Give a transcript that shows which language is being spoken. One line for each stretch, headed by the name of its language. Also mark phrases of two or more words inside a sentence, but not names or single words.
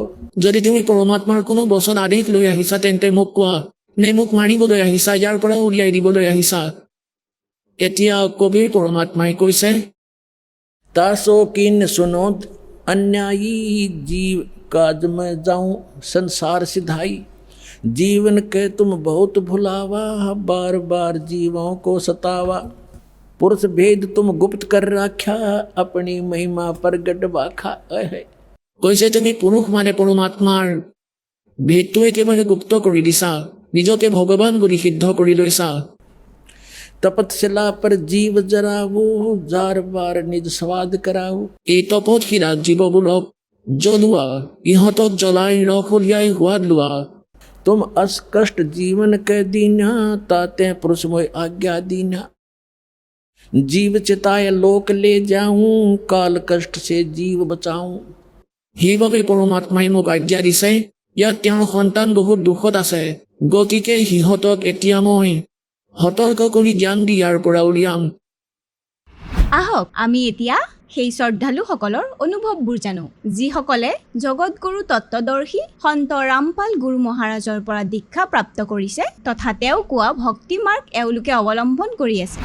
Assamese: যদি তুমি পৰমাত্মাৰ কোনো বচন আদেশ লৈ আহিছা তেন্তে মোক কোৱা, নে মোক মাৰিবলৈ আহিছা, ইয়াৰ পৰা উলিয়াই দিবলৈ আহিছা? এতিয়া কবিৰ পৰমাত্মাই কৈছে,
Hindi: तासो किन सुनो अन्यायी, जीव काज में जाऊं संसार सिधाई। जीवन के तुम बहुत भुलावा, बार बार जीवों को सतावा। पुरुष भेद तुम गुप्त कर राख्या, अपनी महिमा प्रगट बाखा।
Assamese: কৈছে তুমি পুৰুষ মানে পৰমাত্মাৰ ভেদটো একেবাৰে গুপ্ত কৰি দিছা, নিজকে ভগৱান বুলি সিদ্ধ কৰি লৈছা।
Hindi: तपतशिला पर जीव जरावो, जार बार निज स्वाद कराओ।
Assamese: এই তপতশিলাত জীৱবোৰক জ্বলোৱা, ইহঁতক জ্বলাই ৰস উলিয়াই সোৱাদ লোৱা।
Hindi: तुम अस कष्ट जीवन के दीना, ताते पुरुष मोय आज्ञा दीना। जीव चिताए लोक ले जाऊं, काल कष्ट से जीव बचाऊं।
Assamese: সেইবাবে পৰমাত্মাই মোক আজ্ঞা দিছে, ইয়াত তেওঁৰ সন্তান বহুত দুখত আছে, গতিকে সিহঁতক এতিয়া মই সতৰ্ক কৰি জ্ঞান দি ইয়াৰ পৰা উলিয়াম। আহক আমি এতিয়া সেই শ্ৰদ্ধালুসকলৰ অনুভৱবোৰ জানো, যিসকলে জগতগুৰু তত্ত্বদৰ্শী সন্ত ৰামপাল গুৰু মহাৰাজৰ পৰা দীক্ষা প্ৰাপ্ত কৰিছে তথা তেওঁ কোৱা ভক্তি মাৰ্গ এওঁলোকে অৱলম্বন কৰি আছে।